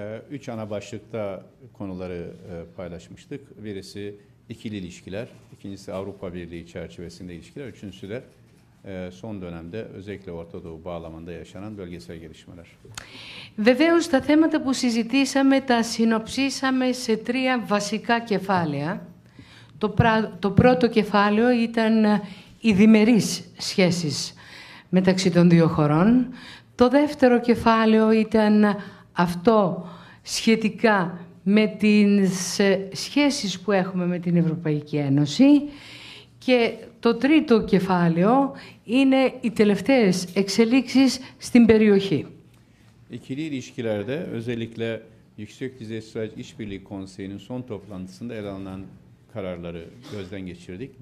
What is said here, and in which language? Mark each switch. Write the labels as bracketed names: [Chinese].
[Turkish] Üç ana başlıkta konuları paylaşmıştık. Birisi ikili ilişkiler, ikincisi Avrupa Birliği çerçevesinde ilişkiler, üçüncüsü de son dönemde özellikle Orta Doğu bağlamında yaşanan bölgesel gelişmeler. [Greek] Βεβαίως, τα θέματα που συζητήσαμε τα συνοψίσαμε σε τρία βασικά κεφάλαια. Το πρώτο κεφάλαιο ήταν οι διμερείς σχέσεις μεταξύ των δύο χωρών. Το δεύτερο κεφάλαιο ήταν αυτό σχετικά με τις σχέσεις που έχουμε με την Ευρωπαϊκή Ένωση. Και το τρίτο κεφάλαιο είναι οι τελευταίες εξελίξεις στην περιοχή. [Turkish] İkili ilişkilerde özellikle Yüksek Düzey Stratejik İşbirliği Konseyi'nin son toplantısında ele alınan kararları gözden geçirdik.